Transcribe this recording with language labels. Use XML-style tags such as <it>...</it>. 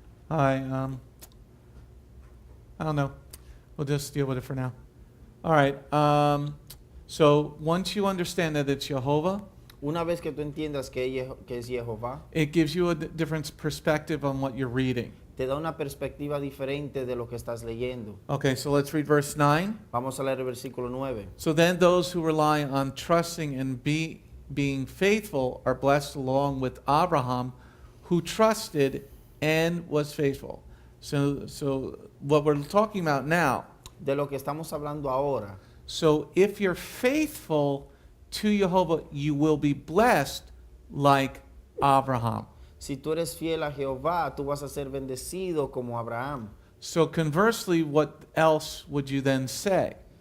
<en>I don't know. We'll just deal with it for now. All right. So once you understand that it's Jehovah,</en> <es>Una vez que tú entiendas que es Jehová,</es> <en>it gives you a different perspective on what you're reading.</en> <es>te da una perspectiva diferente de lo que estás leyendo.</es> <en>Okay, so let's read verse 9.</en> <es>Vamos a leer el versículo 9.</es> <en>So then those who rely on trusting and being faithful are blessed along with Abraham, who trusted and was faithful. So what we're talking about now,</en> <es>De lo que estamos hablando ahora,</es> <en>so if you're faithful to Jehovah, you will be blessed like Abraham.</en> <es>si tú eres fiel a Jehová, tú vas a ser bendecido como Abraham.</es> <en>So conversely, what else would you then say?</en>